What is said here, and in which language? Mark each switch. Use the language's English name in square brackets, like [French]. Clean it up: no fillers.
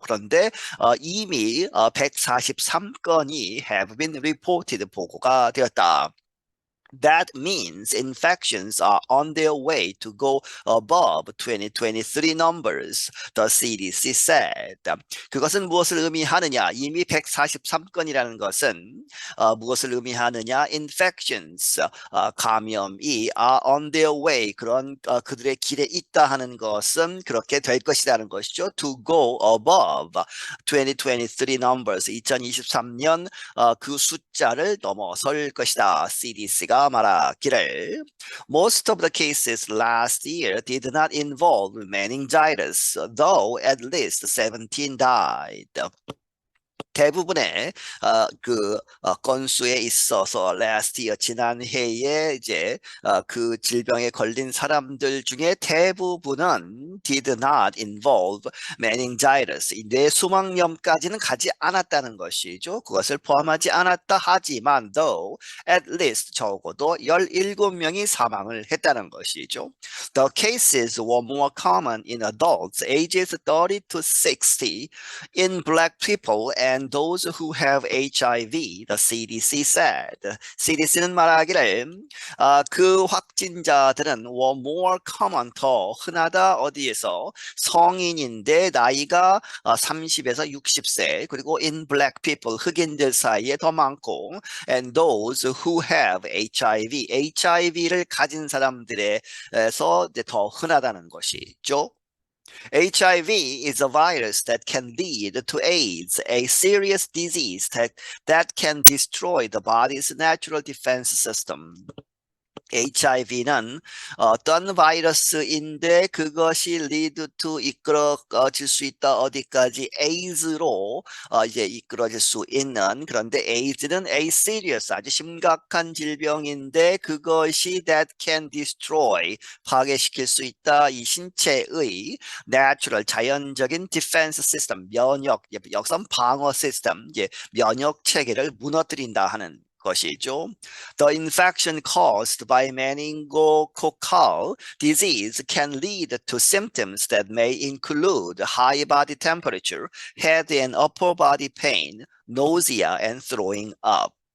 [Korean] 그런데 이미 143건이 [English] have been reported [Korean] 보고가 되었다. [English] That means infections are on their way to go above 2023 numbers, the CDC said. [Korean] 그것은 무엇을 의미하느냐? 이미 143건이라는 것은 무엇을 의미하느냐? [English] Infections, [Korean] 감염이 [English] are on their way, [Korean] 그런 그들의 길에 있다 하는 것은 그렇게 될 것이라는 것이죠. [English] To go above 2023 numbers, [Korean] 2023년 그 숫자를 넘어설 것이다. CDC가 말하기를 [English] Most of the cases last year did not involve meningitis, though at least 17 died. [Korean] 대부분의 건수에 있어서 [English] last year [Korean] 지난해에 이제 그 질병에 걸린 사람들 중에 대부분은 [English] did not involve meningitis, [Korean] 이 뇌수막염까지는 가지 않았다는 것이죠. 그것을 포함하지 않았다 하지만 [English] though at least [Korean] 적어도 17명이 사망을 했다는 것이죠. [English] The cases were more common in adults ages 30 to 60 in black people and those who have HIV, the CDC said. [Korean] CDC는 말하기를 그 확진자들은 [English] were more common, [Korean] 더 흔하다 어디에서 성인인데 나이가 30에서 60세 그리고 [English] in black people [Korean] 흑인들 사이에 더 많고 [English] and those who have HIV, [Korean] HIV를 가진 사람들에서 더 흔하다는 것이죠. [English] HIV is a virus that can lead to AIDS, a serious disease that can destroy the body's natural defense system. [Korean] HIV는 어떤 바이러스인데 그것이 [English] lead to [Korean] 이끌어질 수 있다 어디까지 AIDS로 이제 이끌어질 수 있는, 그런데 AIDS는 [English] a serious [Korean] 아주 심각한 질병인데 그것이 [English] that can destroy [Korean] 파괴시킬 수 있다 이 신체의 natural 자연적인 [English] defense system [Korean] 면역 역선 방어 시스템 면역 체계를 무너뜨린다 하는 것이죠. [English] The infection caused by meningococcal disease can lead to symptoms that may include high body temperature, head and upper body pain, nausea, and throwing up.